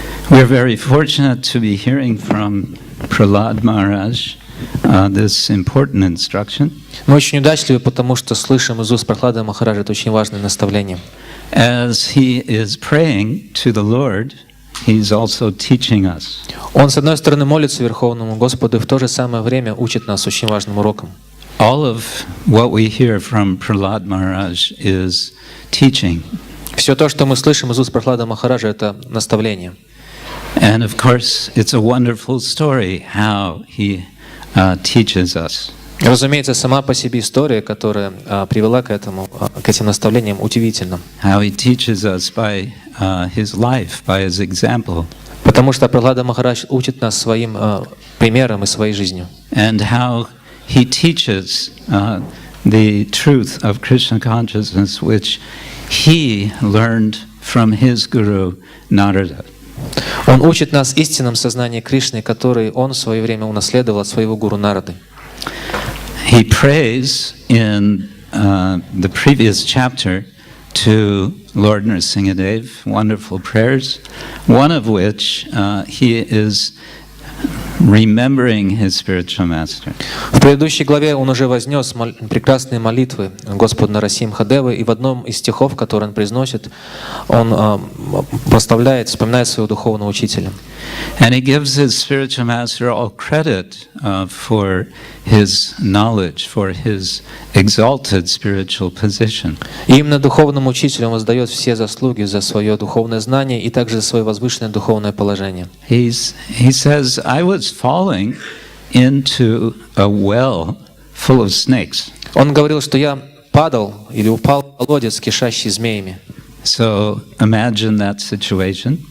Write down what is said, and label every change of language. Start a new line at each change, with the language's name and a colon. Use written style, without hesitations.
English: We're very fortunate to be hearing from Prahlad Maharaj this important instruction.
Russian: Мы очень удачливы, потому что слышим из уст Прохлады Махараджа это очень важное наставление.
English: As he is praying to the Lord, he's also teaching us.
Russian: Он, с одной стороны, молится Верховному Господу и в то же самое время учит нас очень важным уроком.
English: All of what we hear from Prahlad Maharaj is teaching.
Russian: Все то, что мы слышим из уст Прохлада Махараджа, это наставление.
English: And of course, it's a wonderful story how he teaches us.
Russian: Разумеется, сама по себе история, которая привела к этим наставлениям, удивительна.
English: How he teaches us by his life, by his example.
Russian: Потому что Прохлада Махарадж учит нас своим примером и своей жизнью.
English: And how he teaches the truth of Krishna consciousness, which he learned from his guru Narada.
Russian: Он учит нас истинном сознании Кришны, который он в свое время унаследовал от своего гуру Нарады.
English: He prays in the previous chapter to Lord Nrsingadev, wonderful prayers, one of which he is remembering his spiritual master.
Russian: В предыдущей главе он уже вознес прекрасные молитвы Господу Нарасимхадевы, и в одном из стихов, который он произносит, он прославляет, вспоминает своего духовного учителя.
English: And he gives his spiritual master all credit for his knowledge, for his exalted spiritual position.
Russian: И именно духовному учителю он воздает все заслуги за свое духовное знание и также за свое возвышенное духовное положение.
English: He says, I was falling into a well full of snakes.
Russian: Он говорил, что я падал или упал в колодец, кишащий змеями.
English: So imagine that situation.